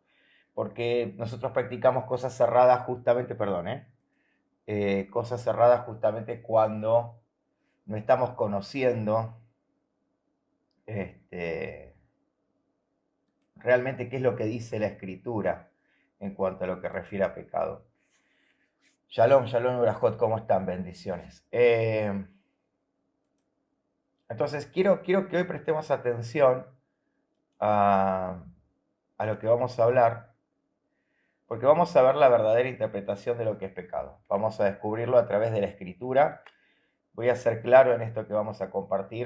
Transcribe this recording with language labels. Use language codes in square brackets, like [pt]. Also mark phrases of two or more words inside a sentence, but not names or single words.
[es] Porque nosotros practicamos cosas cerradas justamente, cosas cerradas justamente cuando no estamos conociendo realmente qué es lo que dice la Escritura en cuanto a lo que refiere a pecado. [he] שלום, שלום, וברכות, [es] ¿cómo están? Bendiciones. Entonces, quiero que hoy prestemos atención a lo que vamos a hablar, porque vamos a ver la verdadera interpretación de lo que es pecado. Vamos a descubrirlo a través de la Escritura. Voy a ser claro en esto que vamos a compartir.